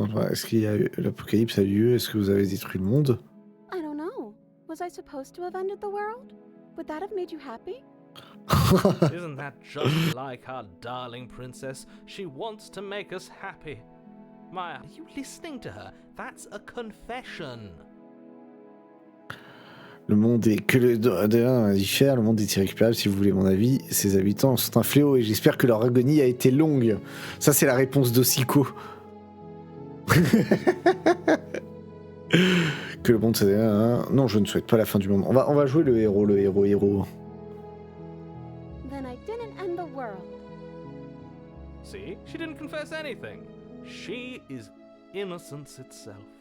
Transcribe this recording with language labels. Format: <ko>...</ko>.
<fr>Est-ce qu'il y a eu l'apocalypse a eu lieu? Est-ce que vous avez détruit le monde?</fr> <en>I don't know. Was I supposed to have ended the world? Would that have made you happy? Isn't that just like our darling princess? She wants to make us happy. Maya, are you listening to her? That's a confession.</en> <fr>Le monde est que le diffère, le monde est irrécupérable si vous voulez mon avis. Ses habitants sont un fléau et j'espère que leur agonie a été longue. Ça c'est la réponse d'Ossiko. Que le monde non, je ne souhaite pas la fin du monde. On va jouer le héros.</fr> <en>Then I didn't end the world. See? She didn't confess anything. She is innocence itself.</en>